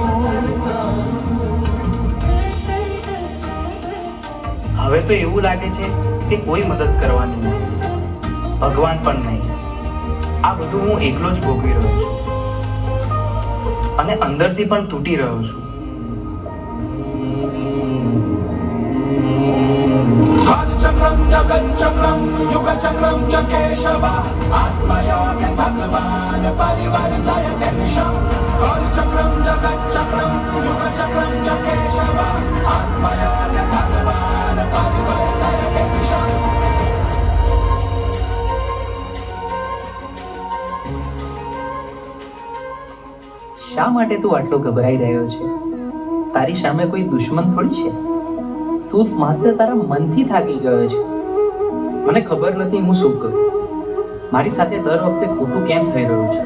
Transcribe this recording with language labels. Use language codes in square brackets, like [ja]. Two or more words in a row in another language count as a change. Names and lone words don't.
[gu] હવે તો એવું લાગે છે કે કોઈ મદદ કરવાની નથી, ભગવાન પણ નહીં. આ બધું હું એકલો જ ભોગવી રહ્યો છું, અને અંદરથી પણ તૂટી રહ્યો છું. [sa] चक्रम जगत चक्रम युग चक्रम च केशव आत्मयोग भगवान परिवर्तय दिशम काल चक्रम जगत चक्रम युग चक्रम च केशव आत्मयोग भगवान परिवर्तय दिशम. [gu] શા માટે તું આટલો ગભરાઈ રહ્યો છે? તારી સામે કોઈ દુશ્મન થોડી છે. તું માત્ર તારા મનથી થાકી ગયો છે. મને ખબર નથી હું શું કરું. મારી સાથે દર વખતે ખોટું કેમ થઈ રહ્યું છે?